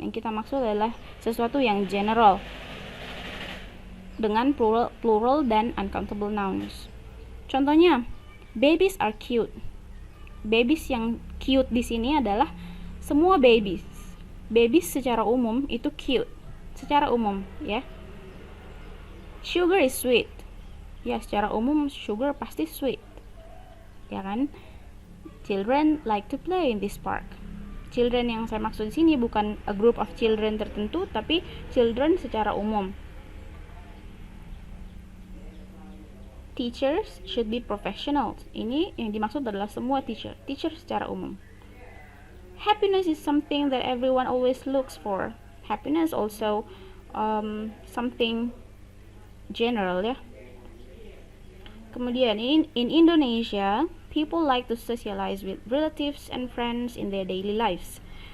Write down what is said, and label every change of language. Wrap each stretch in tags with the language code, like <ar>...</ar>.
<id>Yang kita maksud adalah sesuatu yang general dengan plural dan uncountable nouns. Contohnya,</id> <en>babies are cute.</en> <id>Babies yang cute di sini adalah semua babies. Babies secara umum itu cute, secara umum ya.</id> <en>Sugar is sweet.</en> <id>Ya, secara umum sugar pasti sweet. Ya kan?</id> <en>Children like to play in this park. Children</en> <id>yang saya maksud di sini bukan</id> <en>a group of children</en> <id>tertentu, tapi</id> <en>children</en> <id>secara umum.</id> <en>Teachers should be professionals.</en> <id>Ini yang dimaksud adalah semua teacher secara umum.</id> <en>Happiness is something that everyone always looks for. Happiness also something general ya.</en> <id>Kemudian</id> <en>in Indonesia, people like to socialize with relatives and friends in their daily lives.</en>